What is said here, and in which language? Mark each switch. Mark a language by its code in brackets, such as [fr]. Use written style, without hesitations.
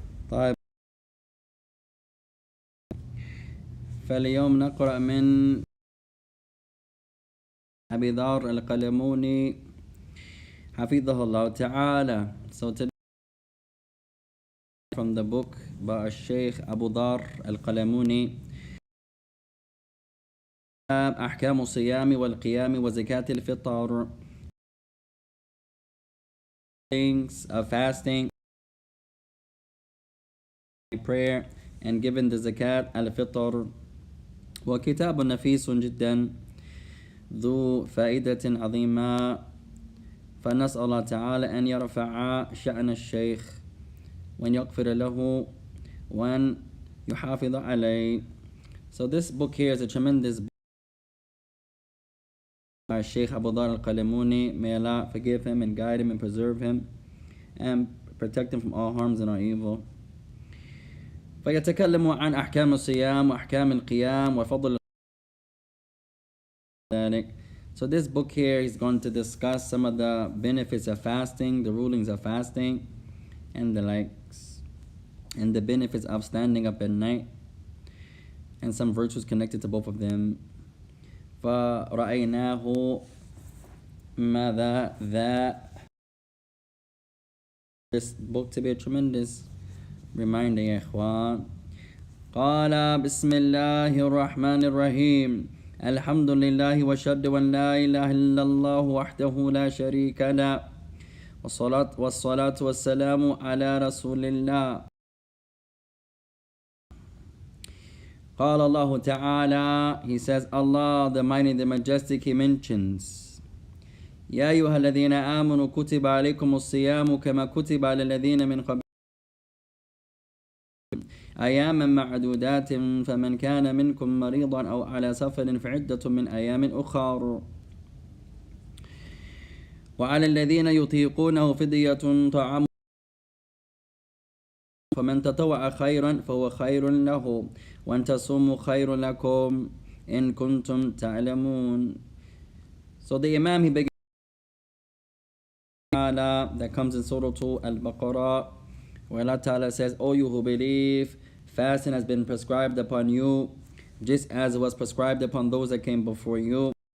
[ar] طيب، فاليوم نقرأ من أبي ذر القلموني حفظه الله تعالى. [en] So today from the book by Shaik Abu Dhar Al-Qalamoonee, أحكام الصيام والقيام وزكاة الفطر, things of fasting, prayer, and giving the zakat al-fitr. [ar] وكتاب نفيس جدا ذو فائدة عظيمة، فنسأل الله تعالى أن يرفع شأن الشيخ وأن يغفر له وأن يحافظ عليه. [en] So this book here is a tremendous book by Shaik Abu Dhar Al-Qalamoonee. May Allah forgive him and guide him and preserve him and protect him from all harms and all evil. [ar] فيتكلم عن أحكام الصيام وأحكام القيام وفضل ذلك. [en] So this book here is going to discuss some of the benefits of fasting, the rulings of fasting, and the likes, and the benefits of standing up at night, and some virtues connected to both of them. [ar] فرأيناه ماذا ذا. [en] This book to be a tremendous reminder [ar] يا إخوان. قال بسم الله الرحمن الرحيم الحمد لله واشهد أن لا إله إلا الله وحده لا شريك له والصلاة والسلام على رسول الله. قال الله تعالى, [en] he says, Allah the Mighty, the Majestic, he mentions, [ar] يا أيها الذين آمنوا كتب عليكم الصيام كما كتب على الذين من قبلكم أياما معدودات فمن كان منكم مريضا أو على سفر فعدة من أيام أخر وعلى الذين يطيقونه فدية طعام فمن تطوع خيرا فهو خير له وأن تصوموا خير لكم إن كنتم تعلمون. [en] So the Imam, he begins that comes in Surah Al-Baqarah, where Allah Ta'ala says, O you who believe, fasting has been prescribed upon you just as it was prescribed upon those that came before you.